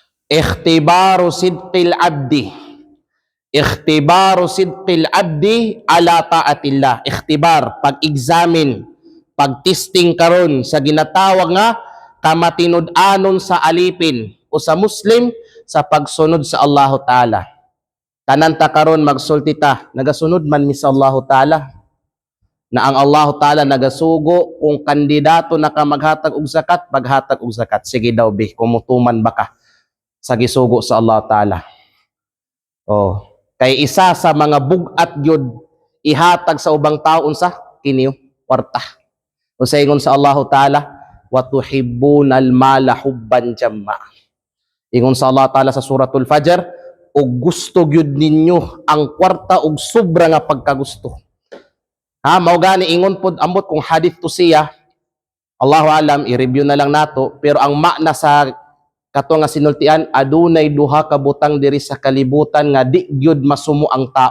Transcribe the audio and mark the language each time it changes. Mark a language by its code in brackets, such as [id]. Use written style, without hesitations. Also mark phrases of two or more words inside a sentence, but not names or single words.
[ar] اختبار صدق العبد. اختبار صدق العبد على طاعة الله. [ceb] Ikhtibar, pag-examine, pag-testing karon sa ginatawag nga kamatinud-anon sa alipin o sa Muslim sa pagsunod sa Allah Ta'ala. Tanan ta karon magsulti ta, nagasunod man mi sa Allah Ta'ala. Na ang Allah Ta'ala nagasugo kung kandidato na ka maghatag og zakat, paghatag og zakat. Sige daw bi, kumutuman ba ka sa gisugo sa Allah Ta'ala. Oh, kay isa sa mga bugat gyud ihatag sa ubang tao unsa kini kwarta. O sa ingon sa Allah Ta'ala, [ar] وتحبون المال حبا جما. [ceb] Ingon sa Allah Ta'ala sa suratul Fajr, og gusto gyud ninyo ang kwarta og sobra nga pagkagusto. Ha, mao gani ingon pod ambot kung hadith to siya, [ar] الله أعلم, [ceb] i-review na lang nato, pero ang makna sa kato nga sinultian, adunay duha ka butang diri sa kalibutan nga di gyud masumo ang tao.